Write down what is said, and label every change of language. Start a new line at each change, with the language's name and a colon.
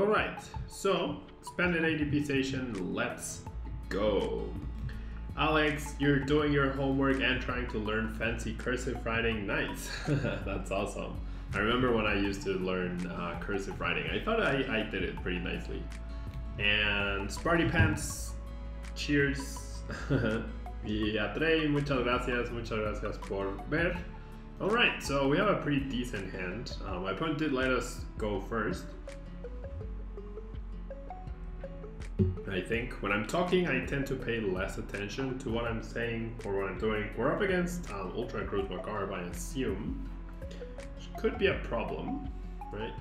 English: Alright, so Expanded ADPZ, let's go. Alex, you're doing your homework and trying to learn fancy cursive writing. Nice. That's awesome. I remember when I used to learn cursive writing. I thought I did it pretty nicely. And Sparty Pants, cheers.
Spanish: Y a Trey, muchas gracias por ver.
English: Alright, so we have a pretty decent hand. My opponent did let us go first. I think when I'm talking, I tend to pay less attention to what I'm saying or what I'm doing. We're up against Ultra Guzma Garb, I assume. Could be a problem, right?